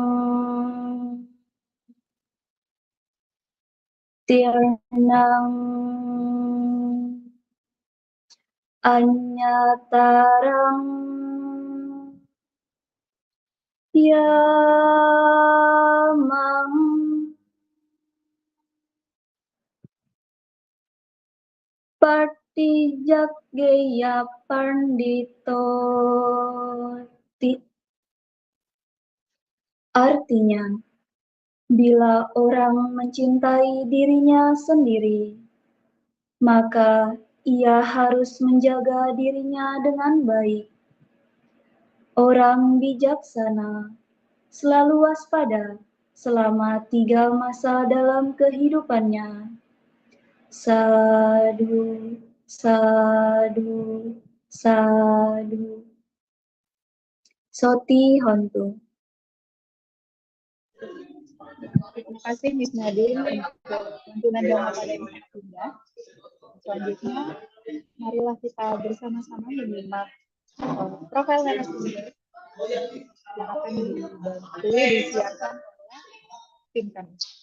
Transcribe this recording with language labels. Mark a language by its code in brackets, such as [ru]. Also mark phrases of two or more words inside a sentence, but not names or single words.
[pi] tirnang anyatarang yamang partijaggeya pandito. [id] Artinya, bila orang mencintai dirinya sendiri, maka ia harus menjaga dirinya dengan baik. Orang bijaksana selalu waspada selama 3 masa dalam kehidupannya. [pi] Sadu, sadu, sadu. Soti Hontu. [id] Terima kasih Miss Nadine untuk lantunan dhamma pada yang sangat indah. Selanjutnya, marilah kita bersama-sama menyimak profil narasumber yang akan dibantu disiarkan oleh tim kami.